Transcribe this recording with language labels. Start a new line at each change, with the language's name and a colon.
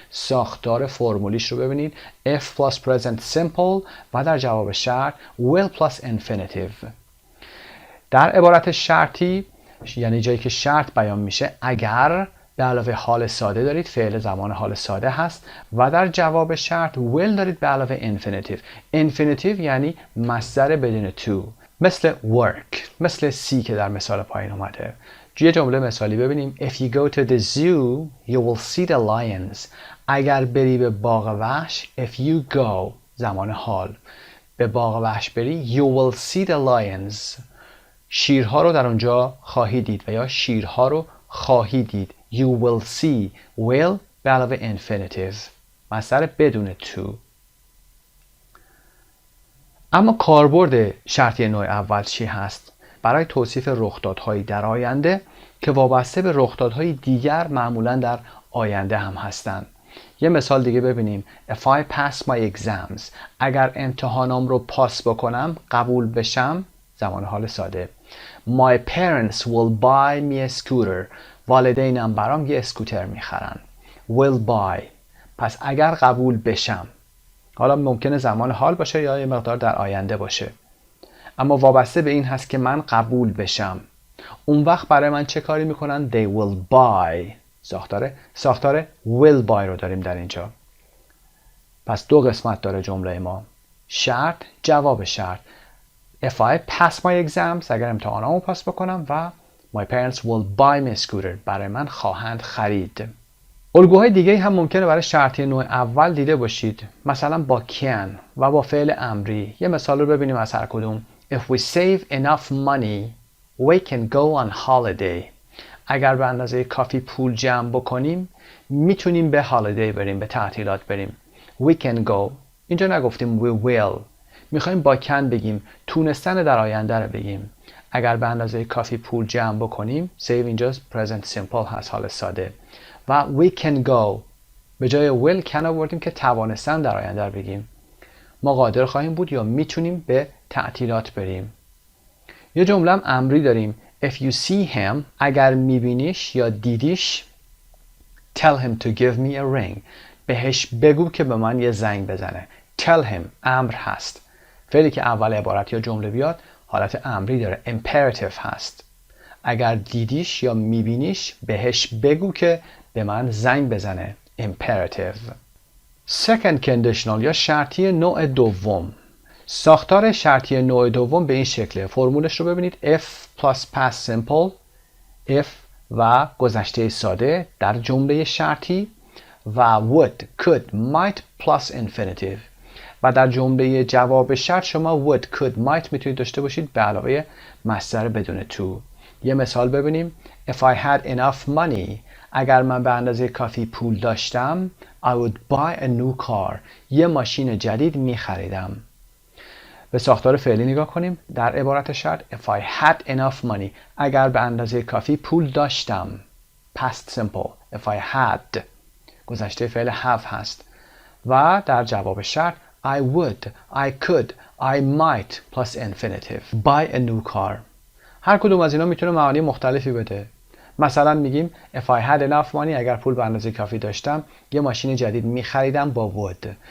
Persian: ساختار فرمولیش رو ببینید.
English: if plus present simple
Persian: و در جواب شرط
English: will plus infinitive.
Persian: در عبارت شرطی یعنی جایی که شرط بیان میشه اگر به علاوه حال ساده دارید فعل زمان حال ساده هست و در جواب شرط will دارید به علاوه infinitive. infinitive یعنی مصدر بدون to، مثل work، مثل see که در مثال پایین اومده. یه جمله مثالی ببینیم.
English: If you go to the zoo you will see the lions.
Persian: اگر بری به باغ وحش
English: if you go
Persian: زمان حال به باغ وحش بری
English: you will see the lions.
Persian: شیرها رو در اونجا خواهی دید و یا شیرها رو خواهی دید.
English: You will see will
Persian: به علاوه
English: infinitive
Persian: مصدر بدون
English: to.
Persian: اما کاربرد شرطی نوع اول چی هست؟ برای توصیف رخدادهایی در آینده که وابسته به رخدادهای دیگر معمولا در آینده هم هستند. یه مثال دیگه ببینیم.
English: If I pass my exams،
Persian: اگر امتحانام رو پاس بکنم، قبول بشم، زمان حال ساده.
English: My parents will buy me a scooter،
Persian: والدینم برام یه اسکوتر میخرن. Will buy، پس اگر قبول بشم، حالا ممکنه زمان حال باشه یا یه مقدار در آینده باشه، اما وابسته به این هست که من قبول بشم. اون وقت برای من چه کاری میکنن؟
English: They will buy.
Persian: ساختار will buy رو داریم در اینجا. پس دو قسمت داره جمله ما. شرط، جواب شرط.
English: If I pass my exams،
Persian: اگر امتحانامو پاس بکنم،
English: و my parents will buy me a scooter،
Persian: برای من خواهند خرید. الگوهای دیگه هم ممکنه برای شرطی نوع اول دیده باشید، مثلا با can و با فعل امری. یه مثال رو ببینیم از هر کدوم.
English: If we save enough money we can go on holiday.
Persian: اگر به اندازه کافی پول جمع بکنیم میتونیم به هالیدی بریم، به تعطیلات بریم.
English: We can go،
Persian: اینجا نگفتیم we will، میخوایم با can بگیم، تونستن در آینده رو بگیم. اگر به اندازه کافی پول جمع بکنیم، save اینجا present simple هست، حال ساده. و
English: we can go،
Persian: به جای will can آوردیم که توانستن در آینده رو بگیم. ما قادر خواهیم بود یا میتونیم به تعطیلات بریم. یه جمله هم امری داریم.
English: If you see him،
Persian: اگر میبینیش یا دیدیش،
English: tell him to give me a ring،
Persian: بهش بگو که به من یه زنگ بزنه. tell him امر هست. فعلی که اول عبارت یا جمله بیاد حالت امری داره، imperative هست. اگر دیدیش یا میبینیش بهش بگو که به من زنگ بزنه، imperative. second conditional یا شرطی نوع دوم. ساختار شرطی نوع دوم به این شکله. فرمولش رو ببینید.
English: if plus past simple، if
Persian: و گذشته ساده در جمله شرطی،
English: و would، could، might plus infinitive.
Persian: و در جمله جواب شرط شما would، could، might میتونید داشته باشید به علاوه مصدر بدون to. یه مثال ببینیم.
English: If I had enough money،
Persian: اگر من به اندازه کافی پول داشتم،
English: I would buy a new car،
Persian: یه ماشین جدید میخریدم. به ساختار فعلی نگاه کنیم. در عبارت شرط
English: If I had enough money،
Persian: اگر به اندازه کافی پول داشتم.
English: Past simple. If I had،
Persian: گذشته فعل have هست. و در جواب شرط
English: I would، I could، I might plus infinitive buy a new car.
Persian: هر کدوم از اینا میتونه معانی مختلفی بده. مثلا میگیم
English: If I had enough money،
Persian: اگر پول به اندازه کافی داشتم یه ماشین جدید میخریدم با would.